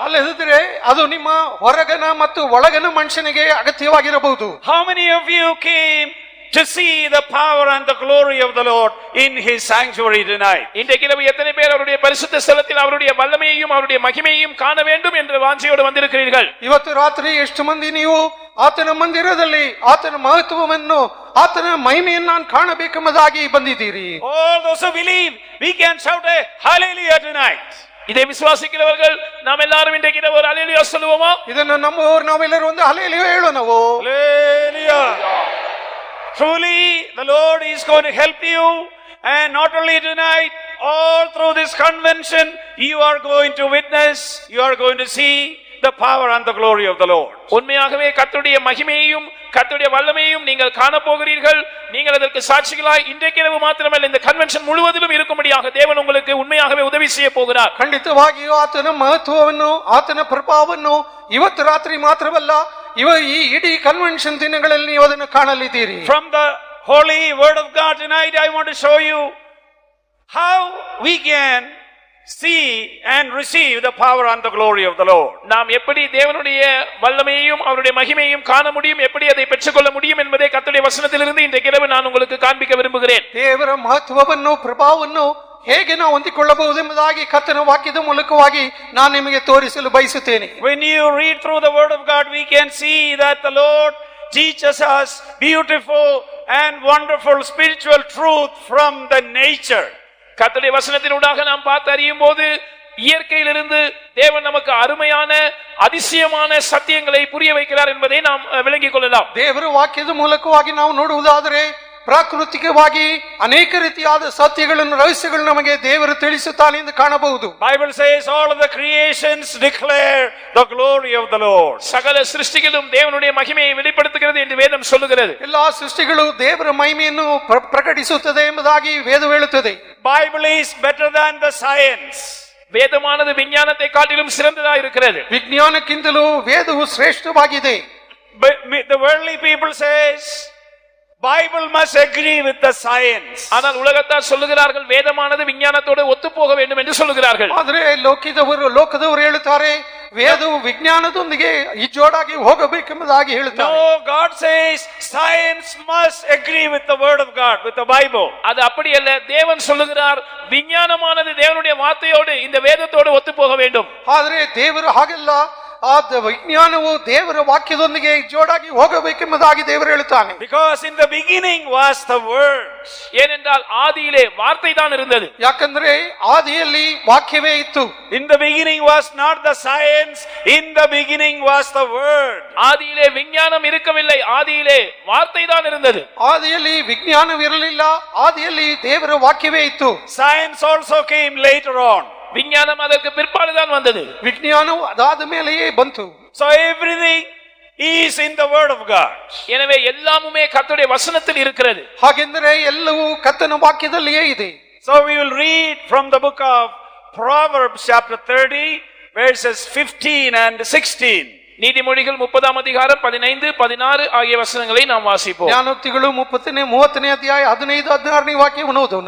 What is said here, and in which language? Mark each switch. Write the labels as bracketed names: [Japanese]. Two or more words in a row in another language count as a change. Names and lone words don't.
[Kannada] ಅಲ್ಲದಿದ್ದರೆ ಅದು ನಿಮ್ಮ ಹೊರಗನ ಮತ್ತು ಒಳಗನ ಮನುಷ್ಯನಿಗೆ ಅಗತ್ಯವಾಗಿರಬಹುದು. [English] How many of you came to see the power and the glory of the Lord in his sanctuary tonight? [Tamil] இன்றைக்கு இரவு எத்தனை பேர் அவருடைய பரிசுத்த ஸ்தலத்தில் அவருடைய வல்லமையையும் அவருடைய மகிமையையும் காண வேண்டும் என்ற வாஞ்சையோடு வந்திருக்கிறீர்கள்? [Kannada] ಇವತ್ತು ರಾತ್ರಿ ಎಷ್ಟು ಮಂದಿ ನೀವು ಆತನ ಮಂದಿರದಲ್ಲಿ ಆತನ ಮಹತ್ವವನ್ನು ಆತನ ಮಹಿಮೆಯನ್ನು ನಾನು ಕಾಣಬೇಕೆಂಬುದಾಗಿ ಬಂದಿದ್ದೀರಿ? [English] All those who believe, we can shout a hallelujah tonight. [Tamil] இதை விசுவாசிக்கிறவர்கள் நாம் எல்லாரும் இன்றைக்கு இரவு ஒரு ஹல்லேலூயா சொல்லுவோமா? [Kannada] ಇದನ್ನು ನಮ್ಮವರು ನಾವೆಲ್ಲರೂ ಒಂದು ಹಲ್ಲೆಲೂಯಾ ಹೇಳೋಣವೋ? [English] Hallelujah. Truly the Lord is going to help you, and not only tonight, all through this convention you are going to witness, you are going to see the power and the glory of the Lord. [Tamil] உண்மையாகவே கர்த்தருடைய மகிமையையும் கர்த்தருடைய வல்லமையையும் நீங்கள் காண போகிறீர்கள். நீங்கள் அதற்கு சாட்சிகளாய் இன்றைக்கு இரவு மாத்திரமல்ல இந்த கன்வென்ஷன் முழுவதிலும் இருக்கும்படியாக தேவன் உங்களுக்கு உண்மையாகவே உதவி செய்ய போகிறார். [Kannada] ಖಂಡಿತವಾಗಿಯೂ ಆತನ ಮಹತ್ವವನ್ನು ಆತನ ಪ್ರಭಾವವನ್ನು ಇವತ್ತು ರಾತ್ರಿ ಮಾತ್ರವಲ್ಲ, ಈ ಇಡೀ ಕನ್ವೆನ್ಷನ್ ದಿನಗಳಲ್ಲಿ ನೀವು ಅದನ್ನು ಕಾಣಲಿದ್ದೀರಿ. [English] From the holy word of God tonight, I want to show you how we can see and receive the power and the glory of the Lord. [Tamil] நாம் எப்படி தேவனுடைய வல்லமையையும் அவருடைய மகிமையையும் காண முடியும், எப்படி அதை பெற்றுக்கொள்ள முடியும் என்பதை கர்த்தருடைய வசனத்திலிருந்து இன்றைக்கு இரவு நான் உங்களுக்கு காண்பிக்க விரும்புகிறேன். [Kannada] ದೇವರ ಮಹತ್ವವನ್ನು ಪ್ರಭಾವವನ್ನು ಹೇಗೆ ನಾವು ಹೊಂದಿಕೊಳ್ಳಬಹುದು ಎಂಬುದಾಗಿ ಕರ್ತನ ವಾಕ್ಯದ ಮೂಲಕವಾಗಿ ನಾನು ನಿಮಗೆ ತೋರಿಸಲು ಬಯಸುತ್ತೇನೆ. [English] When you read through the word of God, we can see that the Lord teaches us beautiful and wonderful spiritual truth from the nature. [Tamil] கர்த்தருடைய வசனத்தினூடாக நாம் பார்த்து அறியும் போது இயற்கையிலிருந்து தேவன் நமக்கு அருமையான அதிசயமான சத்தியங்களை புரிய வைக்கிறார் என்பதை நாம் விளங்கிக் கொள்ளலாம். [Kannada] ದೇವರ ವಾಕ್ಯದ ಮೂಲಕವಾಗಿ ನಾವು ನೋಡುವುದಾದರೆ ಪ್ರಾಕೃತಿಕವಾಗಿ ಅನೇಕ ರೀತಿಯಾದ ಸತ್ಯಗಳನ್ನು ರಹಸ್ಯಗಳನ್ನು ನಮಗೆ ದೇವರು ತಿಳಿಸುತ್ತಾನೆ ಎಂದು ಕಾಣಬಹುದು. [English] Bible says all of the creations declare the glory of the Lord. [Tamil] சகல சிருஷ்டிகளும் தேவனுடைய மகிமையை வெளிப்படுத்துகிறது என்று வேதம் சொல்லுகிறது. [Kannada] ಎಲ್ಲಾ ಸೃಷ್ಟಿಗಳು ದೇವರ ಮಹಿಮೆಯನ್ನು ಪ್ರಕಟಿಸುತ್ತದೆ ಎಂಬುದಾಗಿ ವೇದವು ಹೇಳುತ್ತದೆ. [English] Bible is better than the science. [Tamil] வேதமானது விஞ்ஞானத்தை காட்டிலும் சிறந்ததா இருக்கிறது. [Kannada] ವಿಜ್ಞಾನಕ್ಕಿಂತಲೂ ವೇದವು ಶ್ರೇಷ್ಠವಾಗಿದೆ. [English] But the worldly people says Bible must agree with the science. [Tamil] ஆனால் உலகத்தார் சொல்லுகிறார்கள் வேதமானது விஞ்ஞானத்தோடு ஒத்துப்போக வேண்டும் என்று சொல்லுகிறார்கள். [Kannada] ಆದರೆ ಲೋಕದವರು ಹೇಳುತ್ತಾರೆ ವೇದವು ವಿಜ್ಞಾನದೊಂದಿಗೆ ಜೋಡಾಗಿ ಹೋಗಬೇಕೆಂಬುದಾಗಿ ಹೇಳುತ್ತಾರೆ. [English] No, God says science must agree with the word of God, with the Bible. [Tamil] அது அப்படி அல்ல. தேவன் சொல்லுகிறார் விஞ்ஞானமானது தேவனுடைய வார்த்தையோடு இந்த வேதத்தோடு ஒத்துப்போக வேண்டும். [Kannada] ಆದರೆ ದೇವರು ಹಾಗೆಲ್ಲ ಆ ವಿಜ್ಞಾನವು ದೇವರ ವಾಕ್ಯದೊಂದಿಗೆ ಜೋಡಾಗಿ ಹೋಗಬೇಕೆಂಬುದಾಗಿ ದೇವರು ಹೇಳುತ್ತಾನೆ. [English] Because in the beginning was the word. [Tamil] ஏனென்றால் ஆதியிலே வார்த்தை தான் இருந்தது. [Kannada] ಯಾಕಂದ್ರೆ ಆದಿಯಲ್ಲಿ ವಾಕ್ಯವೇ ಇತ್ತು. [English] In the beginning was not the science, in the beginning was the word. [Tamil] ஆதியிலே விஞ்ஞானம் இருக்கவில்லை, ஆதியிலே வார்த்தை தான் இருந்தது. [Kannada] ಆದಿಯಲ್ಲಿ ವಿಜ್ಞಾನವಿರಲಿಲ್ಲ, ಆದಿಯಲ್ಲಿ ದೇವರ ವಾಕ್ಯವೇ ಇತ್ತು. [English] Science also came later on. [Tamil] விஞ்ஞானம் அதற்கு பிற்பாடு தான் வந்தது. [Kannada] ವಿಜ್ಞಾನವು ಅದಾದ ಮೇಲೆಯೇ ಬಂತು. [English] So everything is in the word of God. [Tamil] எனவே எல்லாமுமே கர்த்தருடைய வசனத்தில் இருக்கிறது. [Kannada] ಹಾಗೆಂದರೆ ಎಲ್ಲವೂ ಕರ್ತನ ವಾಕ್ಯದಲ್ಲಿಯೇ ಇದೆ. [English] So we will read from the book of Proverbs chapter 30 verses 15 and 16. [Tamil] நீதிமொழிகள் 30ஆம் அதிகாரம் 15 16 ஆகிய வசனங்களை நாம் வாசிப்போம். [Kannada] ಜ್ಞಾನೋಕ್ತಿಗಳು 30ನೇ ಅಧ್ಯಾಯ 15 16ನೇ ವಾಕ್ಯವನ್ನು ಓದೋಣ.